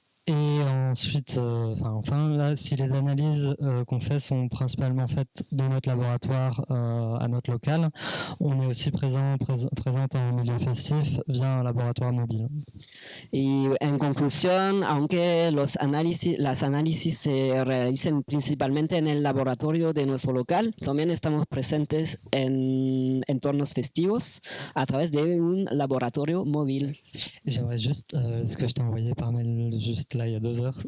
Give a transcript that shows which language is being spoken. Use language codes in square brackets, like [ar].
[fr] Et ensuite, enfin là, si les analyses qu'on fait sont principalement faites dans notre laboratoire à notre local, on est aussi présente en milieu festif via un laboratoire mobile. [es] Y en conclusión, aunque las análisis se realicen principalmente en el laboratorio de nuestro local, también estamos presentes en entornos festivos a través de un laboratorio móvil. [fr] J'aimerais juste ce que je t'ai envoyé par mail juste là il y a 2 heures.